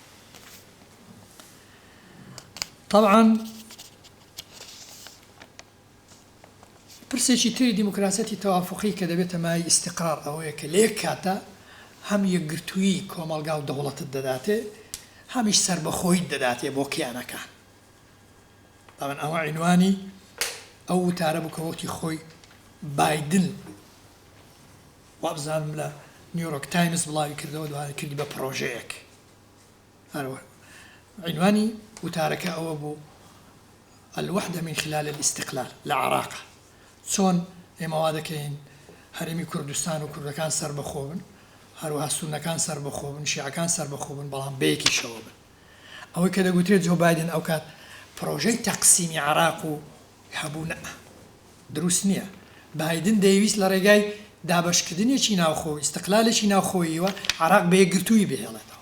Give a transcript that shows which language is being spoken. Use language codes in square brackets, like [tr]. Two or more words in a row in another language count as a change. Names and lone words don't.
[ckb] طبعا پرسێکی تری دیموکراسەتی تەوافقی کە دەبێتە مای ئیستیقرار ئەوەیە کە لە یەک کاتە هەم یەکگرتووی کۆمەلگا و دەوڵەتت دەداتێ هەمیش سربەخۆیت دەداتێ بۆ کیانەکان طبعا ئەوە عنوانی ئەو وتارە بوو کە وەختی خۆی بایدن وابزانم لە نیویۆرک تایمز بڵاوی کردەوە دوانە کردی بە پرۆژەیەک عنوانی وتارەکە ئەوە بوو [ar] الوحدة من خلال الاستقلال [ckb] لە عێراق چۆن ئێمە وا دەکەین هەرێمی کوردستان و کوردەکان سەربەخۆ بن هەروەها سونەکان سەربەخۆ بن شیعەکان سەربەخۆ بن بەڵام بەیەکیشەوە بن ئەوەی کە دەگوترێت جۆ بایدن ئەو کات پرۆژەی تەقسیمی عێراق و هەبوو دروست نییە بایدن دەیویست لە ڕێگای دابشکردنێکی ناوخۆی استقلالێکی ناوخۆییوە عێراق بە یەکگرتووی بهێڵێتەوە